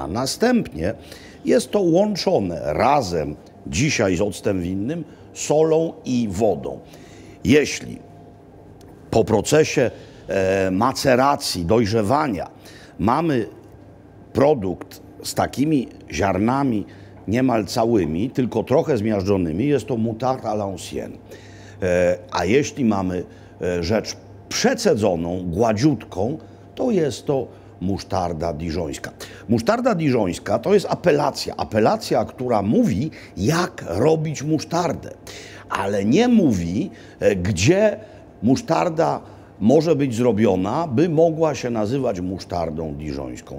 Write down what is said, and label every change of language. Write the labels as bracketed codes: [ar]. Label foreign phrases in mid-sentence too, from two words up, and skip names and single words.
[pl] Następnie jest to łączone razem, dzisiaj z octem winnym, solą i wodą. Jeśli po procesie maceracji, dojrzewania mamy produkt z takimi ziarnami niemal całymi, tylko trochę zmiażdżonymi, jest to [fr] moutarde à l'ancienne. [pl] A jeśli mamy rzecz przecedzoną, gładziutką, to jest to musztarda diżońska. Musztarda diżońska to jest apelacja, która mówi, jak robić musztardę, ale nie mówi, gdzie musztarda może być zrobiona, by mogła się nazywać musztardą diżońską.